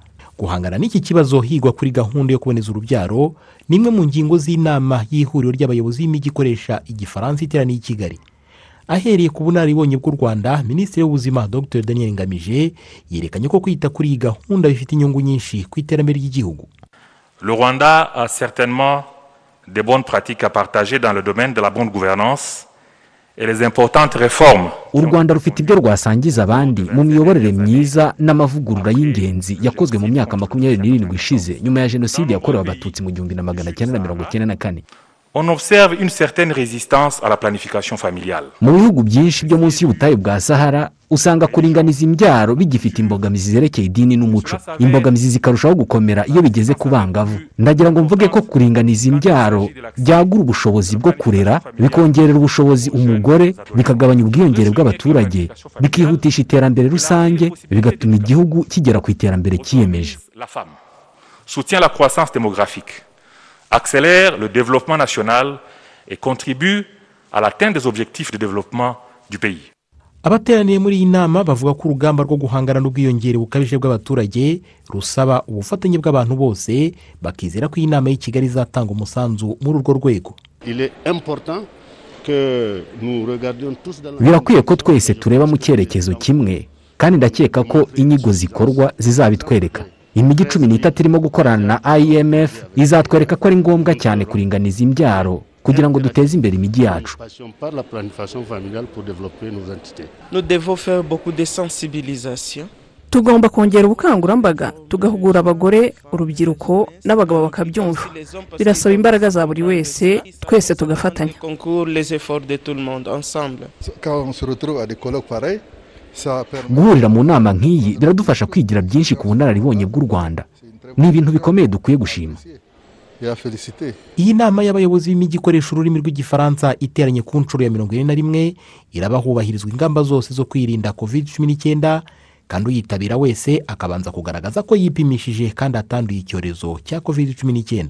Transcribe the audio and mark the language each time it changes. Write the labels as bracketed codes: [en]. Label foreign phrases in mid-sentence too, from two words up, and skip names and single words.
[rw] Guhangana n'iki kibazo higwa kuri gahunda yo kuboneza urubyaro nimwe mu ngingo z'inama y'ihuriro ry'abayobozi b'imijyi ikoresha igifaransa iteraniye i Kigali. Ahereye ku bunararibonye bw'u Rwanda, Minisitiri w'Ubuzima Dr Daniel Ngamije yerekanye ko kwita kuri iyi gahunda bifite inyungu nyinshi ku iterambere ry'igihugu. [fr] Le Rwanda a certainement des bonnes pratiques à partager dans le domaine de la bonne gouvernance et les importantes réformes. [rw] U Rwanda rufite ibyo rwasangiza abandi mu miyoborere myiza n'amavugurura y'ingenzi yakozwe mu myaka 27 ishize nyuma ya jenoside yakorewe abatutsi mu 1994. [fr] On observe une certaine résistance à la planification familiale. [rw] Mu bihugu byinshi byo munsi y'ubutayu bwa Sahara usanga kuringaniza imbyaro bigifite imbogamizi zerekeye idini n'umuco. Imbogamizi zikarushaho gukomera iyo bigeze ku bangavu. Ndagira ngo mvuge ko kuringaniza imbyaro byagura ubushobozi bwo kurera, bikongerera ubushobozi umugore, bikagabanya ubwiyongere bw'abaturage, bikihutisha iterambere rusange, bigatuma igihugu kigera ku iterambere kiyemeje. [fr] La femme soutient la croissance démographique, accélère le développement national et contribue à l'atteinte des objectifs de développement du pays. [rw] Abateraniye muri iyi nama bavuga ko urugamba rwo guhangana n'ubwiyongere bukabije bw'abaturage rusaba ubufatanye bw'abantu bose, bakizera ko iyi nama y'i Kigali izatanga umusanzu muri urwo rwego. Birakwiye ko twese tureba mu cyerekezo kimwe, kandi ndakeka ko inyigo zikorwa zizabitwereka. Imijyi 13 irimo gukorana na IMF izatwereka ko ari ngombwa cyane kuringaniza imbyaro kugira ngo duteze imbere imijyi yacu. [fr] Nous devons faire beaucoup de sensibilisation. [rw] Tugomba kongera ubukangurambaga, tugahugura abagore, urubyiruko n'abagabo bakabyumva. Birasaba imbaraga za buri wese, twese tugafatanya. [fr] Les efforts de tout le monde ensemble. [rw] Guhurira mu nama nk'iyi biradufasha kwigira byinshi ku bunararibonye bw'u Rwanda. Ni ibintu bikomeye dukwiye gushima. Iyi nama y'abayobozi b'imijyi ikoresha ururimi rw'igifaransa iteranye ku nshuro ya 41 irabahubahirizwa ingamba zose zo kwirinda COVID-19, kandi uyitabira wese akabanza kugaragaza ko yipimishije kandi atanduye icyorezo cya COVID-19.